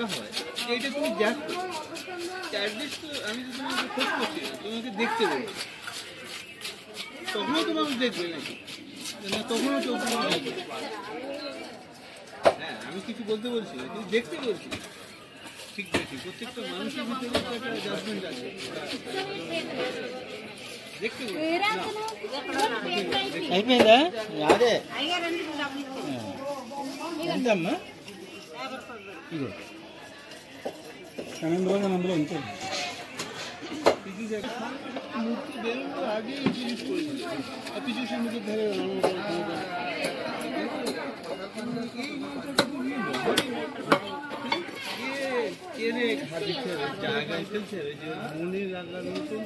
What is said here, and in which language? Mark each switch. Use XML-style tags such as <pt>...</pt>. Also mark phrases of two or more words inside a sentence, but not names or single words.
<bn>হয় এইটা তুমি দেখো আমি তো তোমাকে খোঁজ করছি না, তোমাকে দেখতে বলছি, তখনও তোমাকে দেখবে নাকি না? তখনও চোখ দেখবে। হ্যাঁ, আমি কিছু বলতে বলছি না, তুমি দেখতে বলছি। ঠিক আছে, প্রত্যেকটা মানুষের ভিতরে একটা জাজমেন্ট আছে, দেখতে বলছি।</bn> <te>అయిపోయిందా అదే ఎంతమ్మా ఇదో 12 రోజులు అందులో ఉంటుంది</te> <bn>মূর্তি বেরোনোর আগে এই জিনিস করেছিল, কিছু সমুদ্রের ধারে জায়গায় ফেলছে ওই যে মনে রাখার মতন।</bn>